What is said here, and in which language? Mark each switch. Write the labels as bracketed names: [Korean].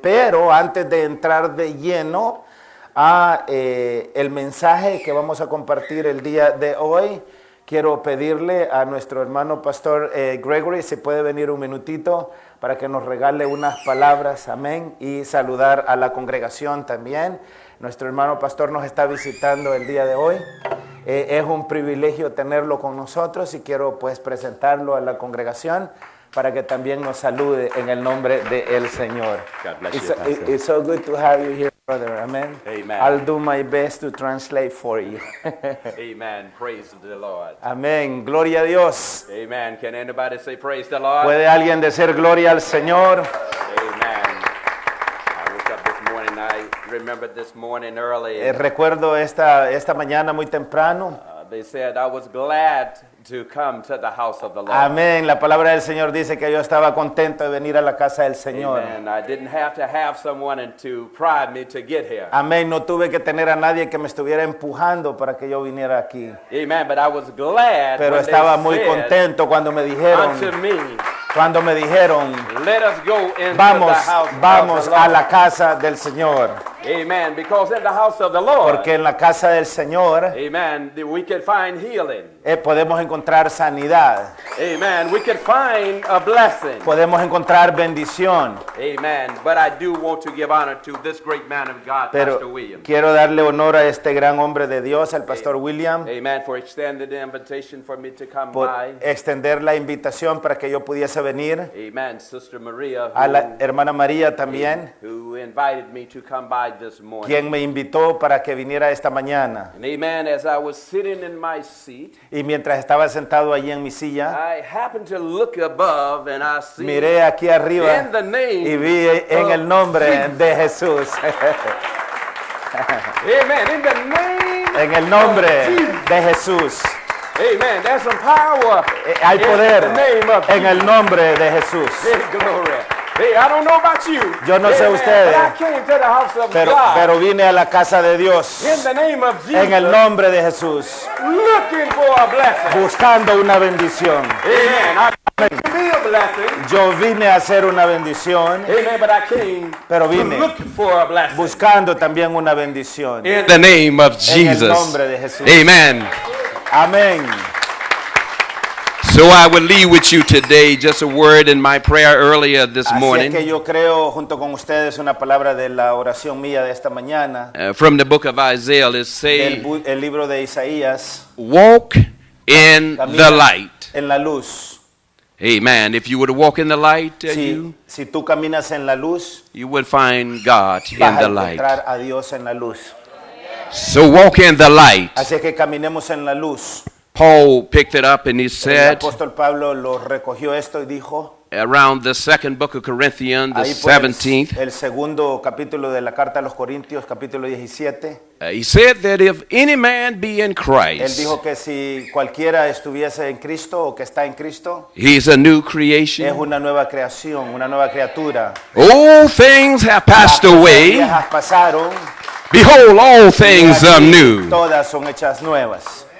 [Spanish] Pero antes de entrar de lleno a el mensaje que vamos a compartir el día de hoy, quiero pedirle a nuestro hermano pastor Gregory, si puede venir un minutito para que nos regale unas palabras, amén, y saludar a la congregación también. Nuestro hermano pastor nos está visitando el día de hoy. Es un privilegio tenerlo con nosotros y quiero pues presentarlo a la congregación para que también nos salude en el nombre del Señor. [English] God bless you, Pastor. It's so good to have you here, brother. Amen. Amen. I'll do my best to translate for you. Amen. Praise the Lord. [Spanish] Amén. Gloria a Dios. [English] Amen. Can anybody say praise the Lord? [Spanish] ¿Puede alguien decir gloria al Señor? [English] Amen. I woke up this morning. I remembered this morning early. [Spanish] Recuerdo esta mañana muy temprano. [English] They said I was glad to come to the house of the Lord. [Spanish] Amén. La palabra del Señor dice que yo estaba contento de venir a la casa del Señor. [English] Amen. I didn't have to have someone to prod me to get here. [Spanish] Amén. No tuve que tener a nadie que me estuviera empujando para que yo viniera aquí. [English] Amen. But I was glad [Spanish] Pero [English] when [Spanish] estaba [English] they [Spanish] muy [English] said [Spanish] contento cuando me dijeron, [English] unto me, let us go into [Spanish] vamos, [English] the house [Spanish] vamos [English] of the [Spanish] a [English] Lord. [Spanish] la casa del Señor. [English] Amen. Because in the house of the Lord, [Spanish] Porque en la casa del Señor [English] amen, we could find healing. [Spanish] podemos encontrar sanidad, [English] Amen. We could find a blessing. [Spanish] podemos encontrar bendición. [English] Amen. But I do want to give honor to this great man of God, [Spanish] Pero [English] Pastor William. [Spanish] quiero darle honor a este gran hombre de Dios, al pastor William, [English] Amen. For extending the invitation for me to come [Spanish] por [English] by. [Spanish] extender la invitación para que yo pudiese venir. [English] Amen. Sister Maria, [Spanish] A la hermana María también, [English] who invited me to come by this morning. [Spanish] quien me invitó para que viniera esta mañana. [English] And amen. As I was sitting in my seat, [Spanish] Y mientras estaba sentado allí en mi silla, [English] I happened to look above and I see [Spanish] miré aquí arriba [English] in the name [Spanish] y vi en el nombre de Jesús, [English] Amen. In the name [Spanish] en el nombre [English] of Jesus. [Spanish] de Jesús. [English] Amen. There's some power [Spanish] Hay poder [English] in the name of [Spanish] en el nombre de Jesús. [English] Hey, glory. Hey, I don't know about you. [Spanish] Yo no sé [English] Amen. [Spanish] ustedes, [English] But I came to the house of [Spanish] Pero [English] God [Spanish] vine a la casa de Dios [English] in the name of Jesus, [Spanish] en el nombre de Jesús, [English] looking for a blessing. [Spanish] buscando una bendición. [English] Amen. I came to be a blessing. [Spanish] Yo vine a hacer una bendición, [English] Amen. But I came [Spanish] pero [English] to [Spanish] vine [English] look for a blessing. [Spanish] buscando también una bendición. [English] In the name of [Spanish] En el [English] Jesus. [Spanish] nombre de Jesús. [English] Amen. [Spanish] Amén. [English] So I will leave with you today just a word in my prayer earlier this [Spanish] Así es que [English] morning [Spanish] yo creo junto con ustedes una palabra de la oración mía de esta mañana, [English] from the book of Isaiah. It say, [Spanish] el libro de Isaías, [English] walk in the [Spanish] camina [English] light. [Spanish] en la luz. [English] Amen. If you were to walk in the light, [Spanish] Si tú caminas en la luz, [English] you would find God in [Spanish] vas a [English] the light. [Spanish] encontrar a Dios en la luz. [English] So walk in the light. [Spanish] Así es que caminemos en la luz. [English] Paul picked it up and he [Spanish] El [English] said, [Spanish] apóstol Pablo lo recogió esto y dijo, [English] around the second book of Corinthians, the [Spanish] ahí por [English] 17th, [Spanish] el segundo capítulo de la carta a los Corintios, capítulo 17, [English] he said that if any man be in [Spanish] él [English] Christ, [Spanish] dijo que si cualquiera estuviese en Cristo o que está en Cristo, [English] he's a new [Spanish] es [English] creation. [Spanish] una nueva creación, una nueva criatura. [English] All things have passed [Spanish] Las cosas [English] away. [Spanish] viejas pasaron, [English] Behold, all [Spanish] y [English] things [Spanish] aquí [English] are new. [Spanish] todas son hechas nuevas.